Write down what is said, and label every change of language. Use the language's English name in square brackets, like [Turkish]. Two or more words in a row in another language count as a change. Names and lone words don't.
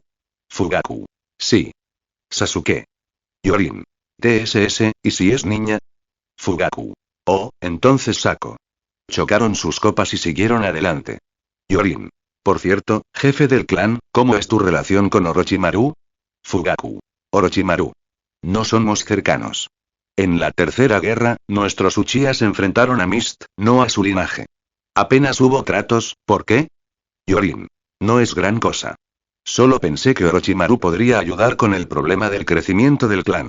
[Spanish] Fugaku. Sí. Sasuke. Yorin. TSS, ¿y si es niña? Fugaku. Oh, entonces Sako. Chocaron sus copas y siguieron adelante. Yorin. Por cierto, jefe del clan, ¿cómo es tu relación con Orochimaru? Fugaku. Orochimaru. No somos cercanos. En la tercera guerra, nuestros Uchiha se enfrentaron a Mist, no a su linaje. Apenas hubo tratos, ¿por qué? Yorin. No es gran cosa. Solo pensé que Orochimaru podría ayudar con el problema del crecimiento del clan.